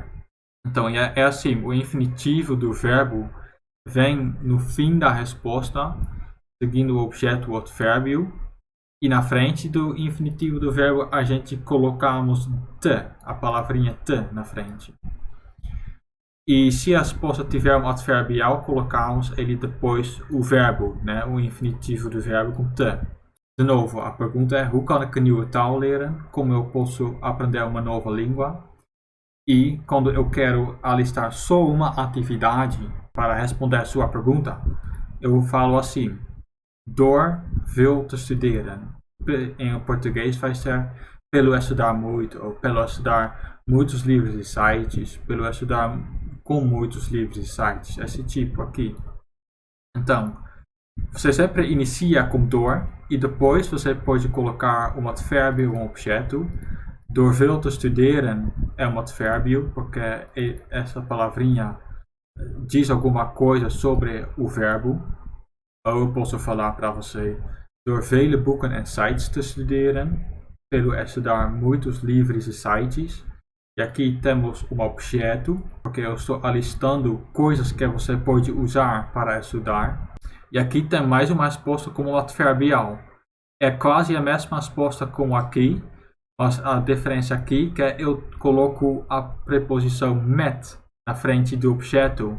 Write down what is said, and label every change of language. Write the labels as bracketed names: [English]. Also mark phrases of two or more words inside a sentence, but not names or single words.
[Portuguese] Então é assim, o infinitivo do verbo vem no fim da resposta, seguindo o objeto o advérbio, e na frente do infinitivo do verbo a gente colocamos te, a palavrinha te na frente. E se a resposta tiver um adverbial, colocamos ele depois o verbo, né? O infinitivo do verbo com te. De novo, a pergunta é: [Dutch] hoe kan ik een nieuwe taal leren? [Portuguese] Como eu posso aprender uma nova língua? E quando eu quero alistar só uma atividade para responder a sua pergunta, eu falo assim: [Dutch] door veel te studeren. [Portuguese] Em português vai ser pelo estudar muito, ou pelo estudar muitos livros e sites, pelo estudar com muitos livros e sites, esse tipo aqui. Então, você sempre inicia com door e depois você pode colocar um advérbio ou um objeto. [Dutch] Door veel te studeren [Portuguese] é um advérbio, porque essa palavrinha diz alguma coisa sobre o verbo. Ou eu posso falar para você: [Dutch] door vele boeken en sites te studeren, [Portuguese] pelo estudar muitos livros e sites. E aqui temos um objeto, porque eu estou alistando coisas que você pode usar para estudar. E aqui tem mais uma resposta como adverbial. É quase a mesma resposta como aqui, mas a diferença aqui é que eu coloco a preposição met na frente do objeto.